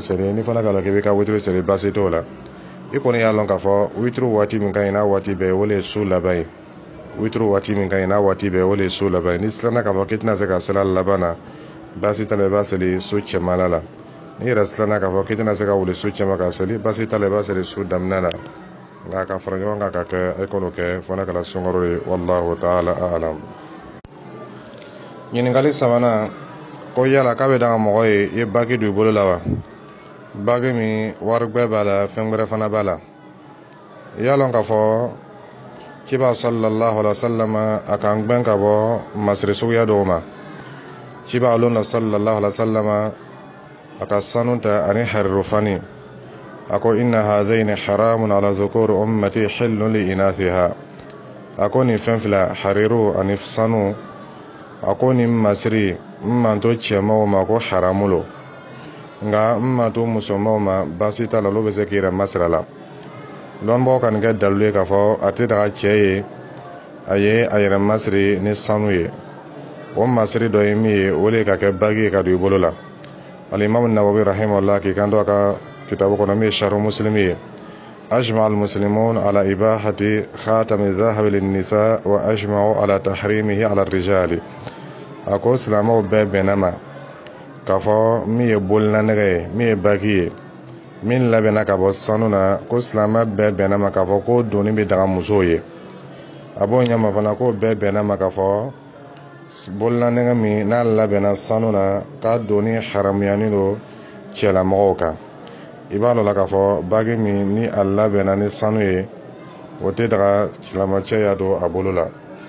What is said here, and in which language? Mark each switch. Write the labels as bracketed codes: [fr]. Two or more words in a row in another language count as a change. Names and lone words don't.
[bm] seli ni fana k'a la k'i b'i ka witiri seli baasi t'o la i kɔni y'a lɔn k'a fɔ witiri waati min ka ɲi n'a waati bɛɛ o de ye su laban ye witiri waati min ka ɲi n'a waati bɛɛ o de ye su laban ye ni siranna k'a fɔ k'i tɛna se ka seli a laban na baasi t'a la i b'a seli su cɛmala la ni yɛrɛ siranna k'a fɔ k'i tɛna se ka wuli su cɛma ka seli baasi t'a la i b'a seli su daminɛ la nka ka fara ɲɔgɔn kan ka kɛ e kɔnɔ kɛ fana kɛla sunkaro ye [ar] والله تعالى أعلم. [bm] ɲininkali sabanan ko yala k'a bɛ dan mɔgɔ ye i ye baki don i bolo la wa baki min waribɛ b'a la fɛn wɛrɛ fana b'a la i y'a lɔn k'a fɔ ciba [ar] صلى الله عليه وسلم [bm] a kan gbɛn ka bɔ masiri suguya dɔw ma ciba alona [ar] صلى الله عليه وسلم [bm] a ka sanu ta ani hariru fani a ko [ar] إن هذين حرام على ذكور أمتي حل لإناثها [bm] a ko nin fɛn fila hariru ani sanu a ko nin masiri n man to cɛmaw ma ko haramulo nka n man to musomaw ma baasi t'a la olu bɛ se k'i yɛrɛ masira la dɔnnibagaw ka nin kɛ dalilu ye k'a fɔ a tɛ daga cɛ ye a ye a yɛrɛ masiri ni sanu ye o masiri dɔ ye min ye o de ka kɛ bagi ye ka don i bolo la alimamu nawawi rahimahullah k'i kan to a ka kitabu kɔnɔ min ye sharhu muslim ye ajma [ar] المسلمون على إباحة خاتم الذهب للنساء وأجمعوا على تحريمه على الرجال [bm] a ko silamɛw bɛɛ bɛnna ma k'a fɔ min ye bolila-nɛgɛ ye min ye bagi ye min labɛnna ka bɔ sanu na ko silamɛ bɛɛ bɛnna ma k'a fɔ ko doni bɛ daga musow ye a b'o ɲɛma fana ko bɛɛ bɛnna ma k'a fɔ bolila-nɛgɛ min n'a labɛnna sanu na k'a doni haramuyani don cɛlamɔgɔw kan i b'a dɔn la k'a fɔ bagi min ni a labɛnna ni sanu ye o tɛ daga silamɛcɛya don a bolo la